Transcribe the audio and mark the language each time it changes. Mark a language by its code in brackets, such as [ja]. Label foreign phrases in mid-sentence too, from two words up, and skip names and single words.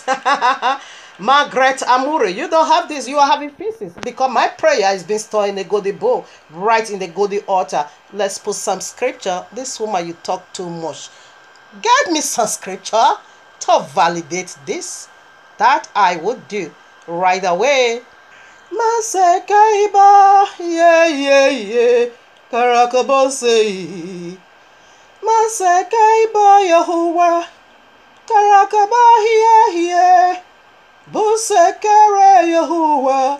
[en] Margaret Amuri, you don't have this. You are having feces. Because my prayer is being stored in the golden bowl, right in the golden altar. Let's put some scripture. This woman, you talk too much. Get me some scripture to validate this. That I would do right away. Masekaiba, yeah. Karakabose. Masekaiba Yahuwah. Karakaba, yeah. Busekere Yahuwah.